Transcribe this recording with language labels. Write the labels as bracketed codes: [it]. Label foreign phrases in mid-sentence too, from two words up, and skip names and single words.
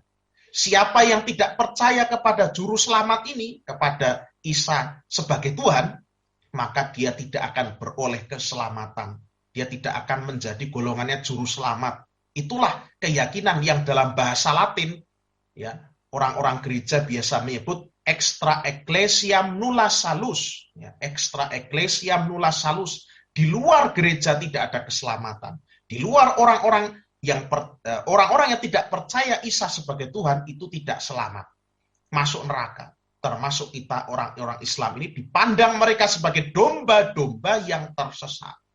[id] Siapa yang tidak percaya kepada juru selamat ini, kepada Isa sebagai Tuhan, maka dia tidak akan beroleh keselamatan. Dia tidak akan menjadi golongannya juru selamat. Itulah keyakinan yang dalam bahasa Latin, ya orang-orang gereja biasa menyebut [la] extra ecclesiam nulla salus. Ya, extra ecclesiam nulla salus. [id] Di luar gereja tidak ada keselamatan. Di luar orang-orang yang tidak percaya Isa sebagai Tuhan itu tidak selamat, masuk neraka. Termasuk kita orang-orang Islam ini dipandang mereka sebagai domba-domba yang tersesat.